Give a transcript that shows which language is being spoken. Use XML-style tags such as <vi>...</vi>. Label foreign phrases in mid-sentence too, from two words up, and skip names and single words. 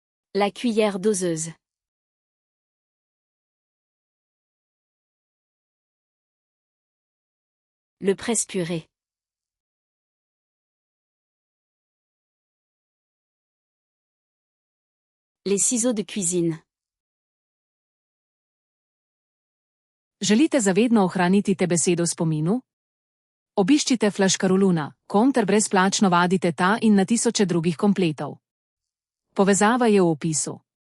<fr>La cuillère doseuse. Le presse-purée. Les ciseaux de cuisine.</fr> <sl>Želite zavedno ohraniti te besedo v spominu? Obiščite Flaškaroluna, ter brezplačno vadite ta in na tisoče drugih kompletov. Povezava je v opisu.</sl>